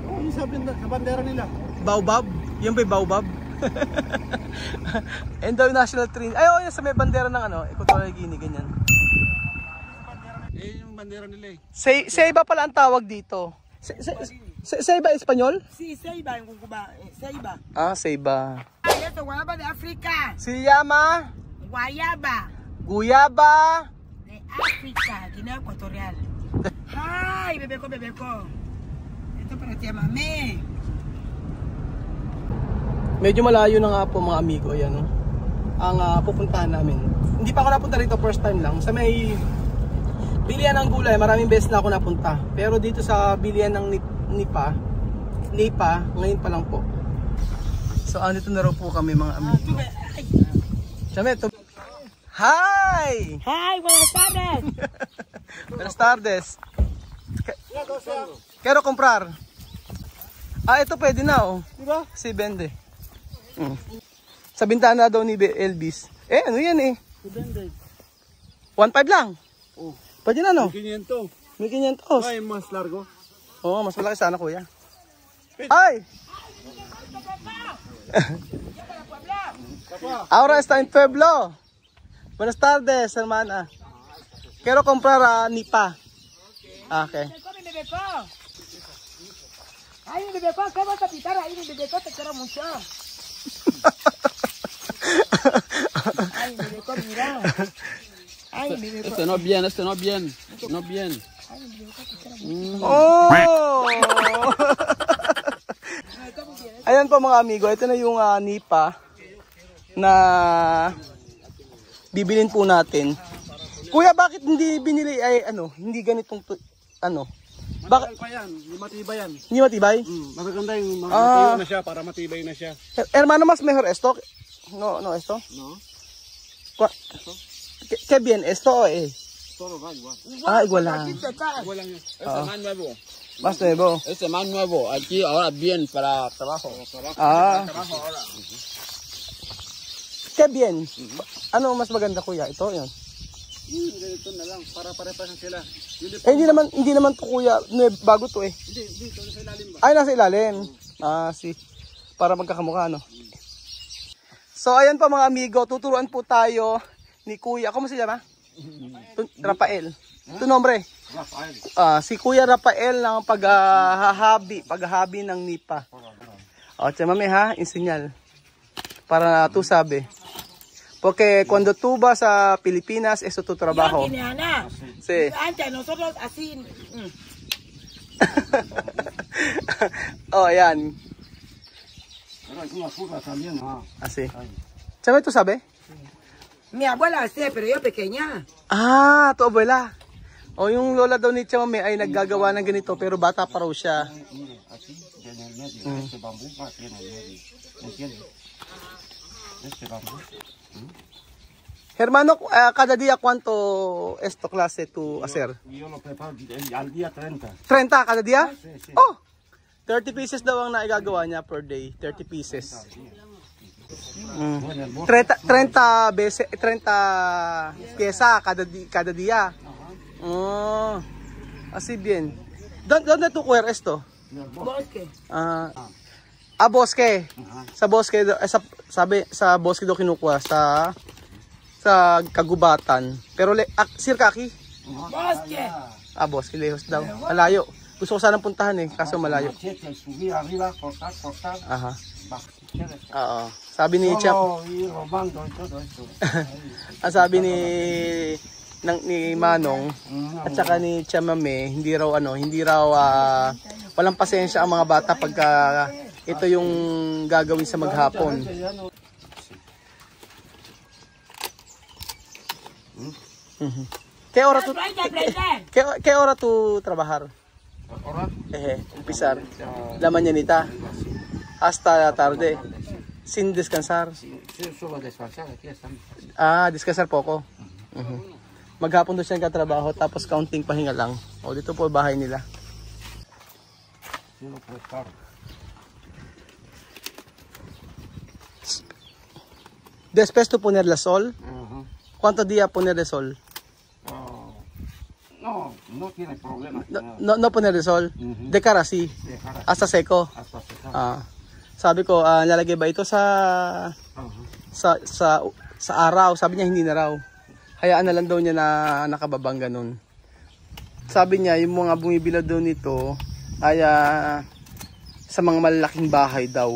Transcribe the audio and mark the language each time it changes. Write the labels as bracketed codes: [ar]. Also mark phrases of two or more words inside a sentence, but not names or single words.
[tl] Oo, yung sa bandera nila. Baobab? Yan ba yung baobab? And daw yung [en] national tree. [tl] Ay, oh, yan sa may bandera ng Equatorial Guinea, ganyan. Yung bandera nila eh. Seiba pala ang tawag dito. Seiba Espanyol? [es] Sí, Ceiba en Cuba. Ceiba. [tl] Ah, Seiba. [es] Ay, esto, guayaba de África. Se llama Guayaba Guyaba de África, Guinea Ecuatorial. [tl] Ay, bebé ko. Ito [es] para ti, [tl] mami. Medyo malayo na nga po mga amigo, ayan oh. Ang pupuntahan namin. Hindi pa ako napunta rito, first time lang. Sa may bilihan ng gulay, maraming beses na ako napunta. Pero dito sa bilihan ng nipa, ngayon pa lang po. So andito na raw po kami mga amigo. Chame, Hi! [es] Hi, buenas tardes. Buenas tardes. Quiero comprar. [tl] Ito pwede na oh. Diba? [es] Si vende. [tl] Sa bintana daw ni Elvis. Ano yan eh? Depende. 1.5 lang. Oh. Pwede na no? 500. 1,500. [es] Ay, mas largo. [tl] Oo, mas malaki sana kuya. Ay! [es] Ahora está en Pueblo. Buenas tardes, hermana. Quiero comprar nipa. Okay. Mi bebeko. Ay, mi bebeko, ¿cómo vas a pitar ahí? Mi bebeko te quiero mucho. Ay, mi bebeko, mira. Ay, mi bebeko. Este no bien, no bien. Ay, mi bebeko te quiero mucho. Oh! [tl] Ayan po mga amigo, ito na yung nipa na bibilin po natin. Kuya, bakit hindi binili ay hindi ganitong Bakit pa yan? Hindi matibay yan. Hindi matibay? Magaganda yung matayo na siya para matibay na siya. [es] Hermano, mas mejor esto? No, esto? No? ¿Qué bien? ¿Esto o Todo va igual. [tl] igual lang. Igual lang yun. [es] Este más nuevo. Mas nuevo. Este más nuevo. Aquí ahora bien para trabajo. Trabajo ahora. ¿Qué bien? [tl] Ano mas maganda kuya? Ito, yun. Ganito na lang, para pare-parehan sila. Hindi naman to kuya, bago to eh. Hindi, ito sa ilalim ba? Ay, nasa ilalim. Para magkakamukha, no? So, ayan pa mga amigo, tuturuan po tayo ni Kuya. [es] ¿Cómo se llama? Rafael. Tu nombre? Rafael. [tl] Si Kuya Rafael ng paghahabi ng nipa. [es] O, chamame ha, insenyal. Para tú sabe. Porque cuando tú vas a Pilipinas, eso es tu trabajo. Sí. Antes nosotros así. Oh, yan. Pero hay una curva también, Así. ¿Sabe tú sabe? Mi abuela hacía, pero yo pequeña. Tu abuela. [tl] O yung lola daw ni Chamame ay naggagawa ng ganito pero bata pa raw siya. [es] Mire, así, en el medio, este bambú va aquí en el medio. ¿Entiendes? Este bambú. Hermano, cada día cuánto esto clase tú hacer? Yo lo preparo al día 30. 30 cada día? Sí, sí. [tl] Oh! 30 pieces daw ang naigagawa niya [en] per day. [tl] 30 pieces. [es] 30 veces, 30 pieza cada día. Oh, así bien. ¿Dónde tú cuer esto? Bosque. [tl] Bosque. Sa bosque, sa bosque daw kinukuha sa kagubatan. [es] Pero circa aquí. Bosque. Bosque lejos [tl] daw. Malayo. Gusto ko sanang puntahan kaso malayo. [es] Subir arriba, cortar. Aha. Bajar. [tl] Oo. Sabi ni Chap. [es] Ir robando y todo esto. [tl] Ang sabi ni Manong at saka ni Chamame, hindi raw walang pasensya ang mga bata pagka ito yung gagawin sa maghapon. [es] ¿Qué hora tú trabajar? Ahora, Empezar. La mañanita hasta la tarde. Sin descansar. solo descansar, aquí estamos. Descansar poco. [tl] Maghapon doon siya nagkatrabaho tapos counting pahinga lang. O dito po bahay nila. [es] Yo lo preparo. Después tú poner la sol. ¿Cuántos días poner de sol? No tiene problema. No poner de sol. De cara así. Hasta seco. Hasta secar. [tl] Sabi ko, lalagay ba ito sa araw? Sabi niya hindi na raw. Hayaan na lang daw niya na nakababang ganun. Sabi niya, yung mga bumibila daw nito ay sa mga malalaking bahay daw.